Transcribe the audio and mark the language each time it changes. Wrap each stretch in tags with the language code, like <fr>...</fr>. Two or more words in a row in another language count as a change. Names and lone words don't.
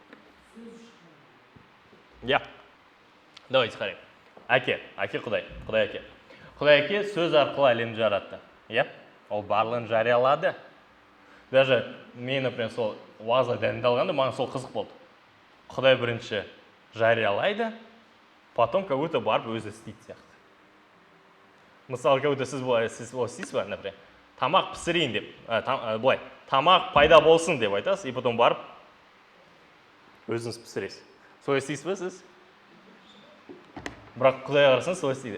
<kk>Давайте қарайық. Әке Құдай әке. Құдай әке сөз арқылы әлемді жаратты. Ол барлығын жариялады. Даже мен, например, сол уаза дәнді алғанда, маған сол қызық болды. Құдай бірінші жариялайды,</kk> <ru>потом как будто</ru> <kk>барып өзі істейді сияқты. Мысалы,</kk> <ru>как будто</ru> <kk>сіз істейсіз ба, например, тамақ пісірейін деп, былай, тамақ пайда болсын деп айтасыз,</kk> <ru>и потом</ru> <kk>барып өзіңіз пісіресіз. Солай істейсіз ба сіз? Бірақ Құдайға қарасаңыз солай істейді.</kk>